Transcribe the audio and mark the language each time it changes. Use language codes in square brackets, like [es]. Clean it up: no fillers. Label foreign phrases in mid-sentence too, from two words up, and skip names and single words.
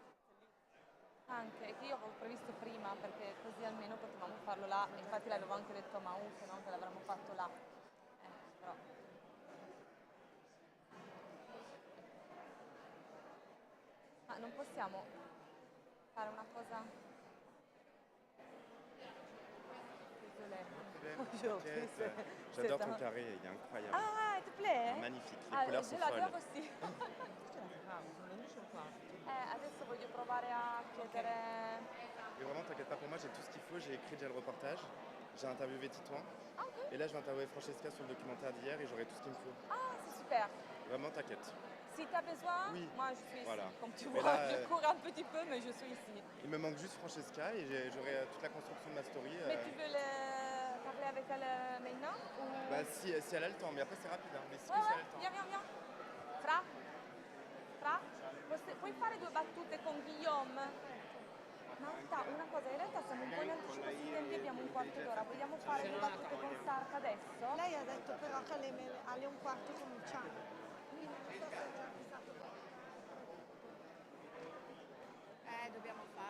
[it] Anche, che io avevo previsto prima perché così almeno potevamo farlo là, infatti l'avevo anche detto a Mauke, no? Che l'avremmo fatto là. Però. Ma non possiamo fare una cosa? [fr] Bonjour, j'adore ton carré, il est incroyable. Ah, il te plaît? Magnifique, les couleurs sont [it] ce l'abbiamo [fr] folles. [it] così. Adesso voglio provare a chiedere... [fr] Et vraiment, t'inquiète pas pour moi, j'ai tout ce qu'il faut, j'ai écrit déjà le reportage, j'ai interviewé Titouan, Ah, ok. et là je vais interviewer Francesca sur le documentaire d'hier et j'aurai tout ce qu'il me faut. Ah, c'est super. Vraiment, t'inquiète. Si tu as besoin, Oui. moi je suis Voilà. ici. Comme tu Mais vois, là, je cours un petit peu, mais je suis ici. Il me manque juste Francesca et j'aurai toute la construction de ma story. Mais tu veux parler avec elle maintenant ou... Bah, si elle a le temps, mais après c'est rapide, hein, mais si Ouais, elle a ouais, le temps. viens. [it] Fra, puoi fare due battute con Guillaume? Marta, una cosa, in realtà siamo un po' in anticipo sui tempi, abbiamo un quarto d'ora. Vogliamo fare due battute con Sarka adesso? Lei ha detto però che alle 1:15 cominciamo. Quindi non so se aveva pensato dobbiamo farlo.